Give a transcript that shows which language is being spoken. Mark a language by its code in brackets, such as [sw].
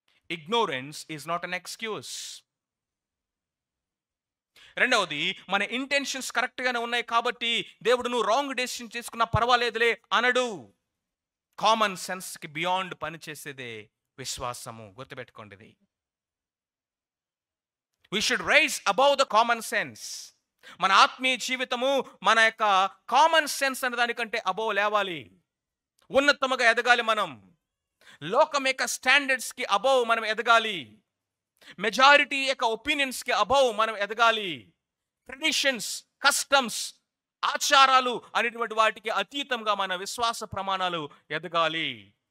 [en] Ignorance is not an excuse. [te] రెండవది, మన intentions కరెక్ట్గానే ఉన్నాయి కాబట్టి దేవుడు నువ్వు రాంగ్ డెసిషన్ తీసుకున్నా పర్వాలేదులే అనడు. కామన్ సెన్స్కి బియాండ్ పనిచేసేదే విశ్వాసము. గుర్తుపెట్టుకోండి ఇది. [en] We should rise above the common sense. [te] మన ఆత్మీయ జీవితము మన యొక్క కామన్ సెన్స్ అనే దానికంటే అబోవ్ లేవాలి, ఉన్నతముగా ఎదగాలి. మనం లోకం యొక్క స్టాండర్డ్స్కి అబోవ్ మనం ఎదగాలి. మెజారిటీ యొక్క ఒపీనియన్స్కి అబోవ్ మనం ఎదగాలి. ట్రెడిషన్స్, కస్టమ్స్, ఆచారాలు అనేటువంటి వాటికి అతీతంగా మన విశ్వాస ప్రమాణాలు ఎదగాలి.